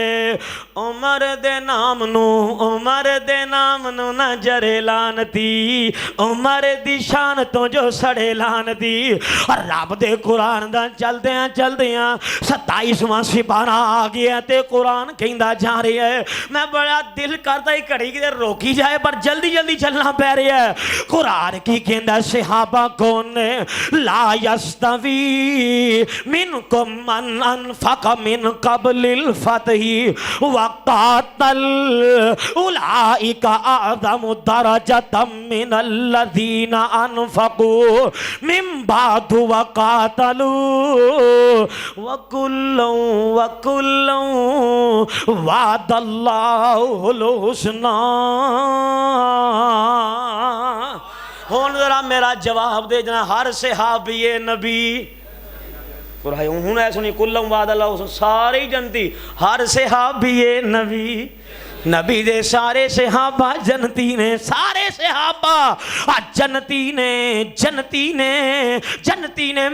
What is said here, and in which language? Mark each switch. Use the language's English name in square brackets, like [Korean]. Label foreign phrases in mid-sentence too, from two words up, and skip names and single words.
[Punjabi] ਉਮਰ ਦੇ ਨਾਮ ਨੂੰ, ਉਮਰ ਦੇ ਨਾਮ ਨੂੰ ਨਾ ਜਰੇ ਲਾਨ੍ਹਤੀ, ਉਮਰ ਦੀ ਸ਼ਾਨ ਤੋਂ ਜੋ ਸੜੇ ਲਾਨ੍ਹਤੀ। ਔਰ ਰੱਬ ਦੇ ਕੁਰਾਨ ਦਾ ਚਲਦਿਆਂ ਚਲਦਿਆਂ 27ਵਾਂ ਸਿਪਾਰਾ ਆ ਗਿਆ ਤੇ ਕੁਰਾਨ ਕਹਿੰਦਾ ਜਾ ਰਿਹਾ ਹੈ। ਮੈਂ ਬੜਾ ਦਿਲ ਕਰਦਾ ਹੀ ਘੜੀ ਕਿਤੇ ਰੋਕੀ ਜਾਏ ਪਰ ਜਲਦੀ ਜਲਦੀ ਚੱਲਣਾ ਪੈ ਰਿਹਾ ਹੈ। ਕੁਰਾਨ ਕੀ ਕਹਿੰਦਾ ਸਹਾਬਾ ਕੌਣ ਨੇ, [Arabic] لا يستوي منكم من أنفق من قبل الفتح وقاتل أولئك أعظم درجة من الذين أنفقوا من بعد وقاتلوا وكلا وعد الله الحسنى. [Punjabi] ਹੁਣ ਜ਼ਰਾ ਮੇਰਾ ਜਵਾਬ ਦੇ ਜਣਾ, ਹਰ ਸਹਾਬੀ ਨਬੀ ਹੂੰ ਐ ਸੁਣੀ [Arabic] كلا وعد الله, [Punjabi] ਸਾਰੀ ਜੰਨਤੀ ਹਰ ਸਹਾਬੀ ਨਬੀ, ਨਬੀ ਦੇ ਸਾਰੇ ਸਹਾਬਾ ਜੰਨਤੀ ਨੇ, ਸਾਰੇ ਸਹਾਬਾ ਜੰਨਤੀ ਨੇ, ਜੰਨਤੀ ਨੇ, ਜੰਨਤੀ ਨੇ।